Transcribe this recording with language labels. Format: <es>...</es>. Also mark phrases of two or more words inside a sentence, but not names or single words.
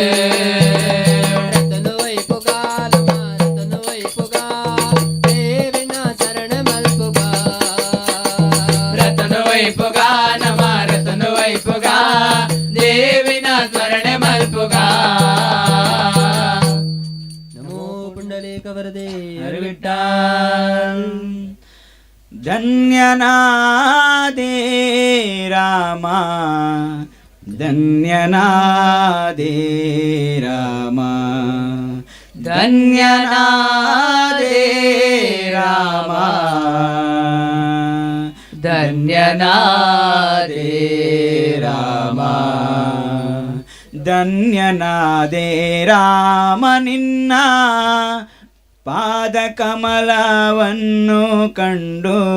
<tcy>ರತನು ವೈಪುಗ ನಮ್ಮ ರತನು ವೈಪುಗ ದೇವಿನ ಶರಣ ಮಲ್ಪುಗ ರತನು ವೈಪುಗ ನಮ್ಮ ರತನು ವೈಪುಗ ದೇವಿನ ಸ್ಮರಣೆ ಮಲ್ಪುಗ ನಮೋ ಪುಂಡಲೀಕ ವರದೆ</tcy> <kn>ವಿಠ್ಠಲ್ ಧನ್ಯನಾದೆ ರಾಮ ಧನ್ಯನಾದೆ ರಾಮ ಧನ್ಯನಾದೆ ರಾಮ ಧನ್ಯನಾದೆ ರಾಮ ಧನ್ಯನಾದೆ ರಾಮ ನಿನ್ನ ಪಾದ ಕಮಲವನ್ನು ಕಂಡು</kn>